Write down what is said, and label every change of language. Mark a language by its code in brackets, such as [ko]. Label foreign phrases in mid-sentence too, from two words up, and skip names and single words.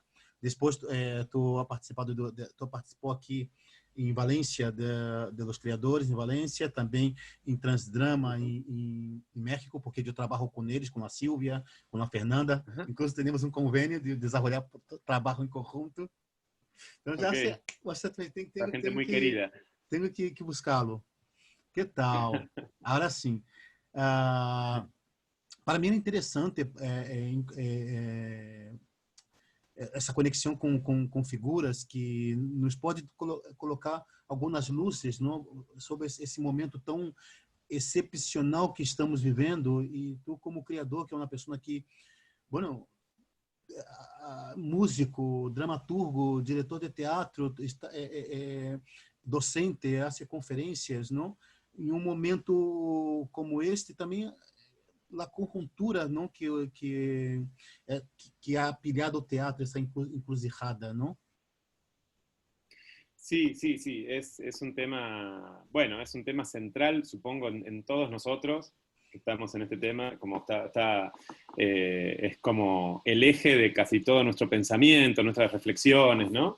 [pt] Depois, tu participou aqui em Valência, [es] de los Criadores, [pt] em Valência, também em Transdrama, em México, porque eu trabalho com eles, com a Silvia, com a Fernanda. Ajá. Inclusive, temos um convênio de desenvolver trabalho em conjunto. Então já Ok, você tem, [es] la gente muy querida. [pt] tenho que buscá-lo. Que tal? Agora sim. Ah, para mim é interessante essa conexão com figuras que nos pode colocar algumas luzes, não, sobre esse momento tão excepcional que estamos vivendo. E tu, como criador, que é uma pessoa que, bueno, músico, dramaturgo, diretor de teatro, docente, hace conferências, não? Em um momento como este, também a conjuntura, não, que ha pilhado o teatro, essa encruzilhada, não? [es] Sí, sí, sí, es un tema, bueno, es un tema central, supongo, en todos nosotros que estamos en este tema, como es como el eje de casi todo nuestro pensamiento, nuestras reflexiones, ¿no?